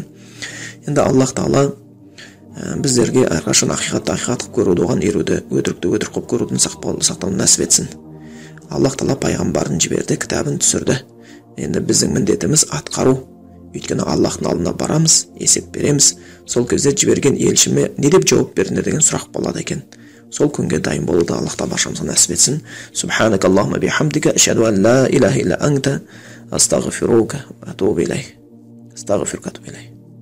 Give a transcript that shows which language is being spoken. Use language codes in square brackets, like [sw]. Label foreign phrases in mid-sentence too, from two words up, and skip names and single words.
[kk] Енді Аллах Тағала біздерге әрқашан ақиқатты ақиқат қылып көруді, оған еруді, өтірікті өтірік қылып көрудің сақтауын нәсіп етсін. Аллах Тағала пайғамбарын жіберді, кітабын түсірді. Енді біздің міндетіміз атқару. Өйткені Аллахтың алдына барамыз, есеп береміз. Сол кезде жіберген елшіме не деп жауап бердіңдер деген сұрақ болады екен. Сол күнге дайын болуды Аллах Тағала баршамызға нәсіп етсін. [ar] سبحانك اللهم بحمدك، أشهد أن لا إله إلا أنت، أستغفرك وأتوب إليك. أستغفرك وأتوب إليك.